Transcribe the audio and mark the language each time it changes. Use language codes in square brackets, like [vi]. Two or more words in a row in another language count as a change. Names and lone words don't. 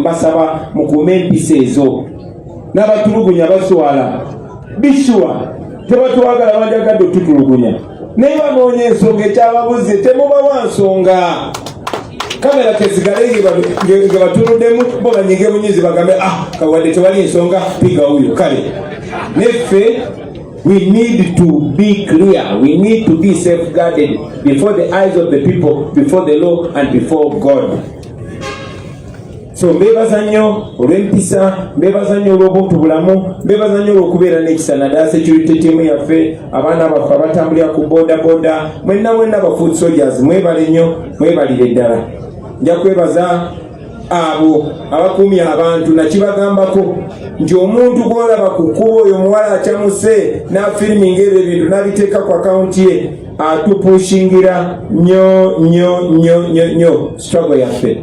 [lg] Mbasaba mukuume empisa ezo. N'abatulugunya baswala bishuwa tebatwagala banjagadde tutulugunya naye banoonya ensonga ekyababuze temubawa nsonga. Kamera tesigale nga batunuddemu bo banyige bunyizi bagambe kawadde tewali ensonga [sw] piga huyo [lg] kale. [en] Neffe we need to be clear. We need to be safeguarded before the eyes of the people, before the law and before God. [lg] So mbebaza nnyo olw'empisa, mbebaza nnyo olw'obuntu bulamu, mbebaza nnyo olw'okubeera n'ekisa naddala [en] security team [lg] yaffe, abaana baffe abatambulira ku boda, mwenna ba [en] foot soldiers, [lg] mwebale nnyo, mwebalire ddala. Nja kwebaza abo abakuumye abantu nakibagambako nti omuntu gw'olaba ku kkubo oyo muwala akyamuse n'afiriminga ebyo ebintu n'abiteeka ku akawunti ye atupushingira nnyo struggle yaffe.